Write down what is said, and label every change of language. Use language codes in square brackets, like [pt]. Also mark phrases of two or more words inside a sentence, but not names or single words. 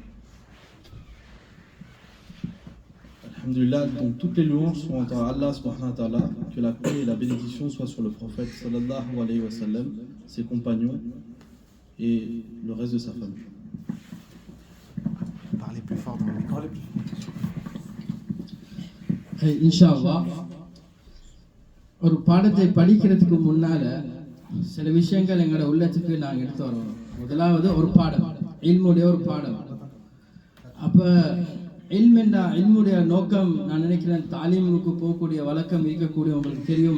[fr] Alhamdulillah, donc toutes les louanges sont à Allah [ar] سبحانه وتعالى, [fr] que la paix et la bénédiction soient sur le prophète [ar] صلى الله عليه وسلم, [fr] ses compagnons et le reste de sa famille. Parlez plus fort dans le micro. [ar] إن شاء الله, [ta] ஒரு பாடத்தை படிக்கிறதுக்கு முன்னால சில விஷயங்கள் எங்களோட உள்ளத்துக்கு நாங்கள் எடுத்து வரணும். முதலாவது ஒரு பாடம், இல்முடைய ஒரு பாடம். அப்ப இல்முடைய நோக்கம், நான் நினைக்கிறேன் தாலீமுக்கு போகக்கூடிய வழக்கம் இருக்கக்கூடிய உங்களுக்கு தெரியும்.